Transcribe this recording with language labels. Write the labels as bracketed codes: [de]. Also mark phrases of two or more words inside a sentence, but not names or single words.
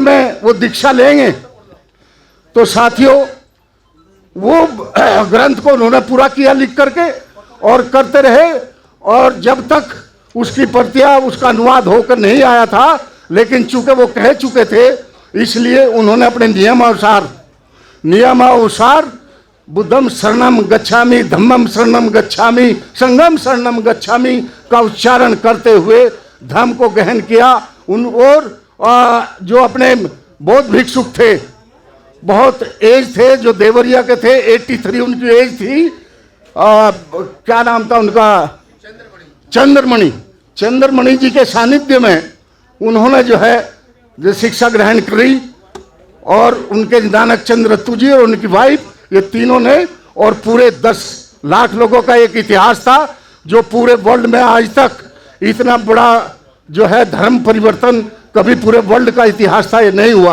[hi] में वो दीक्षा लेंगे, तो साथियों वो ग्रंथ को उन्होंने पूरा किया लिख करके और करते रहे, और जब तक उसकी प्रतियां उसका अनुवाद होकर नहीं आया था, लेकिन चूंकि वो कह चुके थे इसलिए उन्होंने अपने नियमानुसार [pi] बुद्धम शरणम गच्छामि, धम्मम शरणम गच्छामि, संघम शरणम गच्छामि [hi] का उच्चारण करते हुए धर्म को गहन किया। और जो अपने बौद्ध भिक्षुक थे, बहुत एज थे, जो देवरिया के थे, 83 उनकी एज थी। क्या नाम था उनका? चंद्रमणि जी के सानिध्य में उन्होंने जो शिक्षा ग्रहण करी, और उनके नानक चंद्र रत्तू जी और उनकी वाइफ, ये तीनों ने, और पूरे 10 लाख लोगों का एक इतिहास था जो पूरे वर्ल्ड में आज तक इतना बड़ा धर्म परिवर्तन कभी पूरे वर्ल्ड का इतिहास था ये नहीं हुआ।